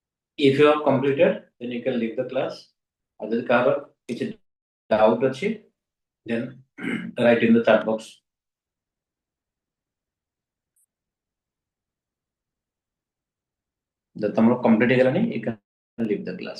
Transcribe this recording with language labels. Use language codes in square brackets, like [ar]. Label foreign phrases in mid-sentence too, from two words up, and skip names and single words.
[en] If you have completed, then you can leave the class. [or] Other kaହାର କିଛି doubt ଅଛି, [en] then write in the chat box. The [or] ତମର complete ହେଇଗଲାଣି, [en] you can leave the class.